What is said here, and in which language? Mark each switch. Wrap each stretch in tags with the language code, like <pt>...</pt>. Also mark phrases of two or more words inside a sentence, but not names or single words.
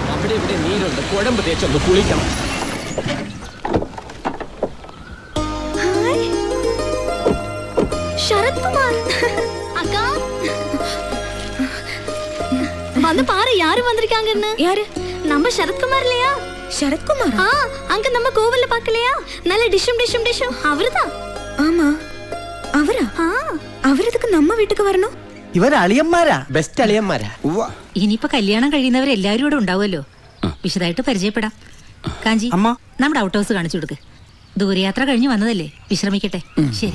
<ml>അവിടെ ഇവിടെ നീരുണ്ട്, കുഴമ്പ് തേച്ചൊന്ന് കുളിക്കണം.</ml> <ta>ശരത് കുമാർ அக்கா வந்து பாரு யாரு வந்திருக்காங்கன்னு. யாரு? நம்ம சரத்குமார் இல்லையா? சரத்குமார்? அங்க நம்ம கோவில்ல பார்க்கலையா? நல்ல டிஷும் அவர்தான். ஆமா അവരാ?</ta> <ml>അവരതൊക്കെ നമ്മ വീട്ടിക്ക് വരണോ? ഇവർ അളിയന്മാരാ, ബെസ്റ്റ് അളിയന്മാരാ. ഇനിയിപ്പോ കല്യാണം കഴിയുന്നവരെല്ലാരും ഇവിടെ ഉണ്ടാവുമല്ലോ. വിശദമായിട്ട് പരിചയപ്പെടാം. കാഞ്ചി, നമ്മുടെ</ml> <en>out house</en> <ml>കാണിച്ചു കൊടുക്ക്. ദൂരയാത്ര കഴിഞ്ഞ് വന്നതല്ലേ, വിശ്രമിക്കട്ടെ. ശരി,</ml>